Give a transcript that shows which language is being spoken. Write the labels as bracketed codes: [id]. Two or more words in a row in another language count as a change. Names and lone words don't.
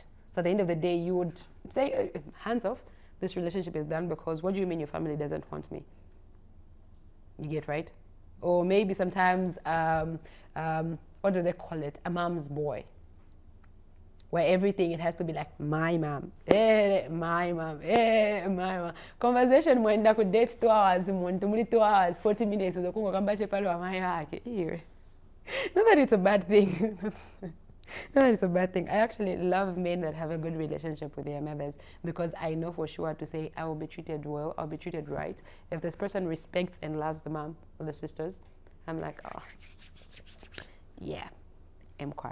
[en] So at the end of the day, you would say, hands off, this relationship is done because what do you mean your family doesn't want me? You get right? Or maybe sometimes, what do they call it? A mom's boy. Where everything, it has to be like, my mom, my mom, my mom. [ny] Conversation mwenda ku date 2 hours, muli 2 hours, 40 minutes, uzokungo kambache pale wa mai wake. [en] Not that it's a bad thing. Not that it's a bad thing. I actually love men that have a good relationship with their mothers because I know for sure to say I will be treated well, I'll be treated right. If this person respects and loves the mom or the sisters, I'm like, oh, yeah, I'm quiet.